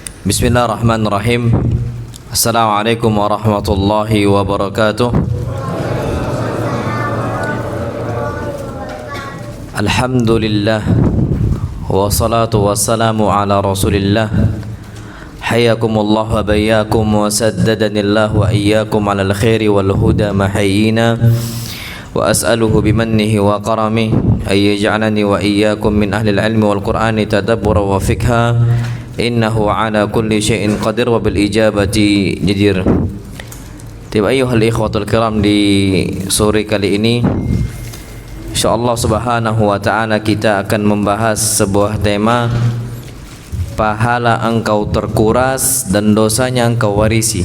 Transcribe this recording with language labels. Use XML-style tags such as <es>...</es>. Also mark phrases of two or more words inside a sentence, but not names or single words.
<ar>بسم الله الرحمن الرحيم. السلام عليكم ورحمة الله وبركاته. الحمد لله والصلاة والسلام على رسول الله. حياكم الله وبياكم وسددني الله وإياكم على الخير والهدى محيينا. وأسأله بمنه وكرمه أن يجعلني وإياكم من أهل العلم والقرآن تدبرا وفقها. إنه على كل شيء قدير وبالإجابة جدير.</ar> <id>Tiba</id> <ar>أيها الإخوة الكرام,</ar> <id>di sore kali ini insyaallah</id> <ar>سبحانه وتعالى</ar> <id>kita akan membahas sebuah tema, pahala engkau terkuras dan dosanya engkau warisi.</id>